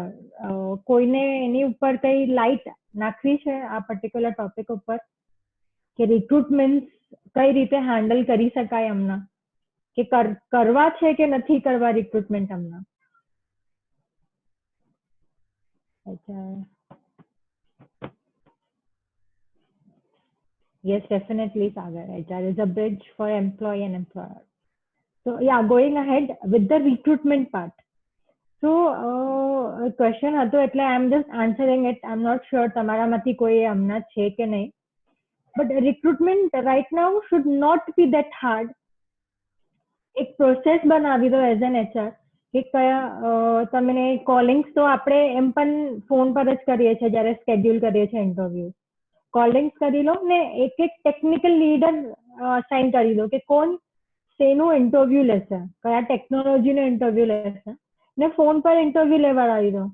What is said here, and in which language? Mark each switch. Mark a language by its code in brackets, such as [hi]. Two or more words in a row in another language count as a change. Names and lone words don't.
[gu] કોઈને એની ઉપર કઈ લાઇટ નાખવી છે આ [en] particular topic [gu] ઉપર કે રિક્રુટમેન્ટ કઈ રીતે હેન્ડલ કરી શકાય હમણાં, કે કરવા છે કે નથી કરવા રિક્રુટમેન્ટ હમણાં? અચ્છા. [en] Yes, definitely, Sagar. HR is a bridge for employee and employer. So, yeah, going ahead with the recruitment part. So, question [gu] હતો એટલે [en] I am just answering it. I'm not sure [gu] તમારામાંથી કોઈ હમણાં છે કે નહીં. [en] But recruitment right now should not be that hard. [gu] એક પ્રોસેસ બનાવી દો [en] as an HR [gu] કે કયા તમને કોલિંગ્સ તો આપણે એમ પણ ફોન પર જ કરીએ છીએ જ્યારે સ્કેડ્યુલ કરીએ છીએ ઇન્ટરવ્યુ. કોલિંગ્સ કરી લો ને એક એક [en] technical leader [gu] અસાઇન કરી દો કે કોણ શેનું ઇન્ટરવ્યુ લેશે, કયા ટેકનોલોજીનો ઇન્ટરવ્યુ લેશે, ને ફોન પર ઇન્ટરવ્યુ લેવડાવી દો.